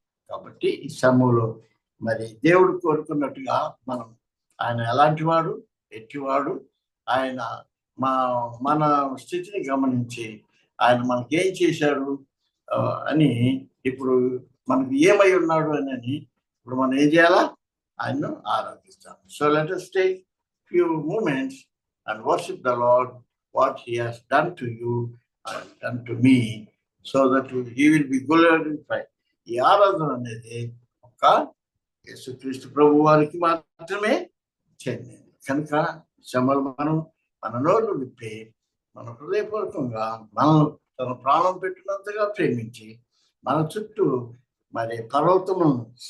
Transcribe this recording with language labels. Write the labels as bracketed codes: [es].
[te] కాబట్టి ఈ సమయంలో మరి దేవుడు కోరుకున్నట్టుగా మనం ఆయన ఎలాంటి వాడు, ఎట్టివాడు, ఆయన మన స్థితిని గమనించి ఆయన మనకేం చేశాడు అని, ఇప్పుడు మనకు ఏమై ఉన్నాడు అని ఇప్పుడు మనం ఏం చేయాలా? ఆయన్ను ఆరాధిస్తాం. [en] So let us take few moments and worship the Lord what he has done to you and done to me so that he will be glorified. [te] ఈ ఆరాధన అనేది ఒక యేసుక్రీస్తు ప్రభు వారికి మాత్రమే చెందింది కనుక శ్రమలు మనం మన నోరు విప్పి మన హృదయపూర్వకంగా మనం తన ప్రాణం పెట్టినంతగా ప్రేమించి మన చుట్టూ మరి పర్వతములను